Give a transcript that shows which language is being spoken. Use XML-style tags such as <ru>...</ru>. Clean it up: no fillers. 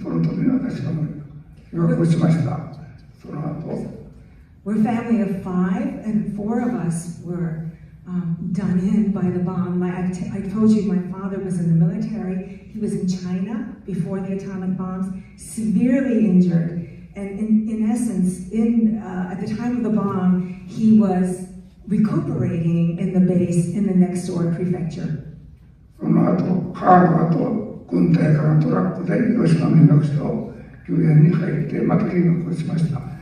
<ja>その時に私は被爆をしました。その後。</ja> <en>We're a family of 5, and 4 of us were done in by the bomb. I told you my father was in the military. He was in China before the atomic bombs, severely injured. And in essence, at the time of the bomb, he was recuperating in the base in the next door prefecture.</en> <ja>その後、母の後、軍隊からトラックで広島の被爆者を救援に入って、また被爆をしました。</ja>